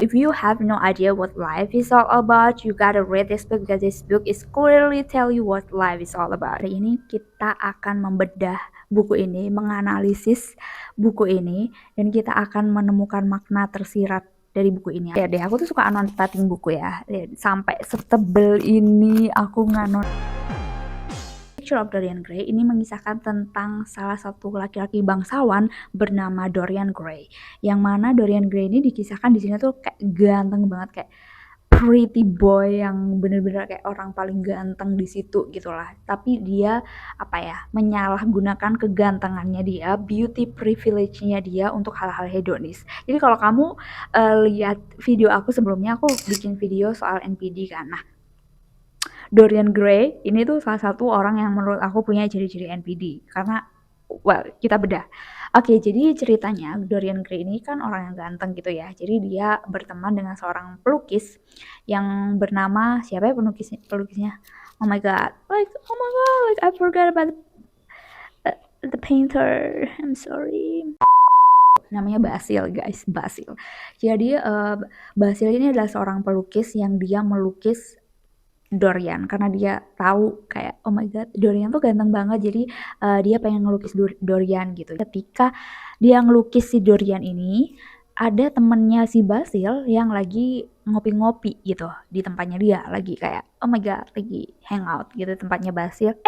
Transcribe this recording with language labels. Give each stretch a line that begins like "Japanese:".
English: If you have no idea what life is all about, you gotta read this book because this book is clearly tell you what life is all about.
Indonesian: Hari ini kita akan membedah buku ini, menganalisis buku ini, dan kita akan menemukan makna tersirat dari buku ini. Ya deh, aku tuh suka annotating buku ya. Sampai setebel ini aku Picture of Dorian Gray ini mengisahkan tentang salah satu laki-laki bangsawan bernama Dorian Gray. Yang mana Dorian Gray ini dikisahkan di sini tuh kayak ganteng banget, kayak pretty boy yang bener-bener kayak orang paling ganteng di situ gitulah. Tapi dia menyalahgunakan kegantengannya dia,
English: beauty privilege-
Indonesian: nya dia untuk hal-hal hedonis. Jadi kalau kamu lihat video aku sebelumnya, aku bikin video soal NPD kan. Nah, Dorian Gray ini tuh salah satu orang yang menurut aku punya ciri-ciri NPD karena kita bedah. Oke, jadi ceritanya Dorian Gray ini kan orang yang ganteng gitu ya. Jadi dia berteman dengan seorang pelukis yang bernama siapa ya pelukisnya?
English: Oh my god, like I forgot about the painter. I'm sorry.
Indonesian: Namanya
English: Basil, guys, Basil.
Indonesian: Jadi Basil ini adalah seorang pelukis yang dia melukis Dorian karena dia tahu kayak
English: oh my god
Indonesian: Dorian tuh ganteng banget, jadi dia pengen ngelukis Dorian gitu. Ketika dia ngelukis si Dorian ini, ada temennya si Basil yang lagi ngopi-ngopi gitu di tempatnya dia, lagi kayak
English: oh my god
Indonesian: lagi hangout gitu tempatnya Basil.